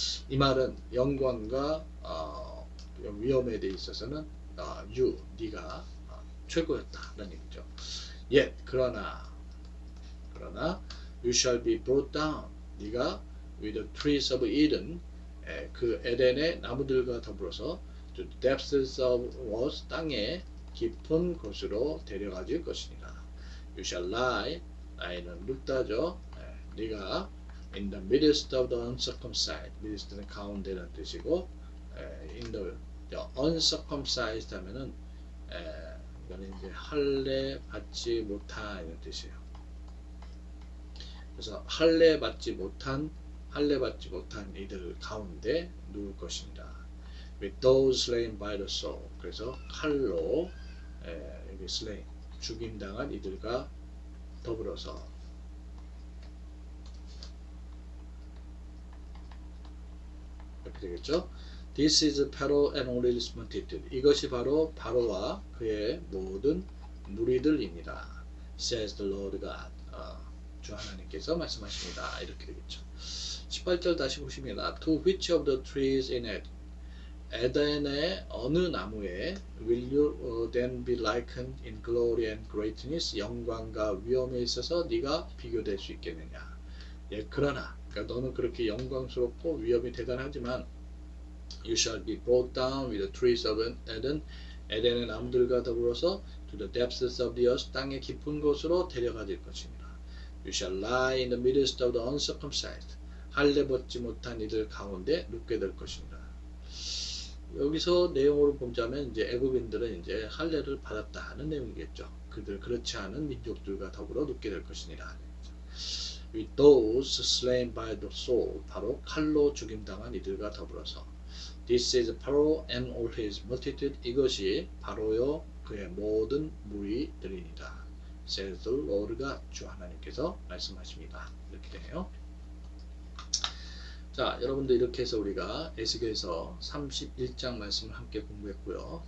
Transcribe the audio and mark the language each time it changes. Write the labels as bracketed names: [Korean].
[Korean] 이 말은 영광과 위엄에 대해 있어서는 네가 최고였다, 라는 얘기죠. [English] Yet [Korean] 그러나 [English] you shall be brought down, 네가 with the trees of Eden, [Korean] 그 에덴의 나무들과 더불어서 [English] to the depths of earth, [Korean] 땅의 깊은 곳으로 데려가질 것이니라. [English] You shall lie, lie는 눕다죠. [Korean] 네가 [English] in the midst of the uncircumcised, [Korean] midst는 가운데라는 뜻이고, in the uncircumcised 하면은 이거는 이제 할례 받지 못한 이런 뜻이에요. 그래서 할례 받지 못한 이들 가운데 누울 것입니다. [English] With those slain by the sword. [Korean] 그래서 칼로 여기 slain, 죽임당한 이들과 더불어서, 이렇게 되겠죠. [English] This is Pharaoh and all his multitude. [Korean] 이것이 바로 바로와 그의 모든 무리들입니다. [English] Says the Lord God. [Korean] 주 하나님께서 말씀하십니다. 이렇게 되겠죠. 18절 다시 보십니다. [English] To which of the trees in Eden? [Korean] 에덴의 어느 나무에 [English] will you then be likened in glory and greatness? [Korean] 영광과 위엄에 있어서 네가 비교될 수 있겠느냐? 예, 그러나 그러니까 너는 그렇게 영광스럽고 위엄이 대단하지만 [English] you shall be brought down with the trees of Eden, [Korean] 에덴의 나무들과 더불어서 [English] to the depths of the earth, [Korean] 땅의 깊은 곳으로 데려가질 것입니다. [English] You shall lie in the midst of the uncircumcised, [Korean] 할례 받지 못한 이들 가운데 눕게 될 것입니다. 여기서 내용으로 보자면 이제 애굽인들은 이제 할례를 받았다는 내용이겠죠. 그들 그렇지 않은 민족들과 더불어 눕게 될 것이니라. [English] With those slain by the sword, [Korean] 바로 칼로 죽임당한 이들과 더불어서. [English] This is Pharaoh and all his multitude. [Korean] 이것이 바로요 그의 모든 무리들이니라. [English] Says the Lord God. [Korean] 주 하나님께서 말씀하십니다. 이렇게 되네요. 자, 여러분들 이렇게 해서 우리가 에스겔서 31장 말씀을 함께 공부했고요.